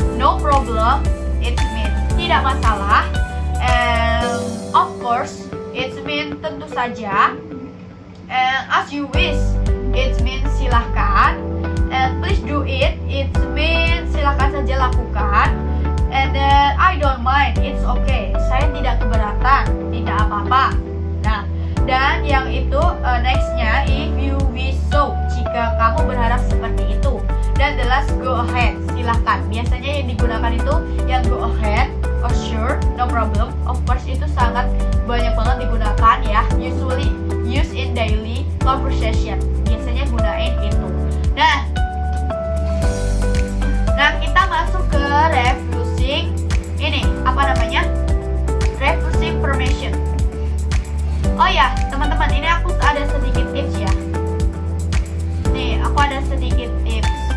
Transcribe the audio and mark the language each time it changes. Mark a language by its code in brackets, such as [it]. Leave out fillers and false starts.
[en] No problem, it means [id] tidak masalah. [en] And of course, it means [id] tentu saja. [en] And as you wish, it means silahkan. And please do it means [id] silahkan saja lakukan. [en] And then I don't mind, it's okay. [id] Saya tidak keberatan, tidak apa-apa. Nah, dan yang itu nextnya [en] if you wish so, [id] jika kamu berharap seperti itu. Dan [en] the last go ahead, silahkan. [id] Biasanya yang digunakan itu yang [en] go ahead or sure, no problem. [id] Of course itu sangat banyak banget digunakan ya. [en] Usually used in daily conversation. [id] Biasanya gunain itu. Nah kita masuk ke refusing ini apa namanya? Refusing permission. Oh ya, teman-teman, ini aku ada sedikit tips ya. Nih, aku ada sedikit tips.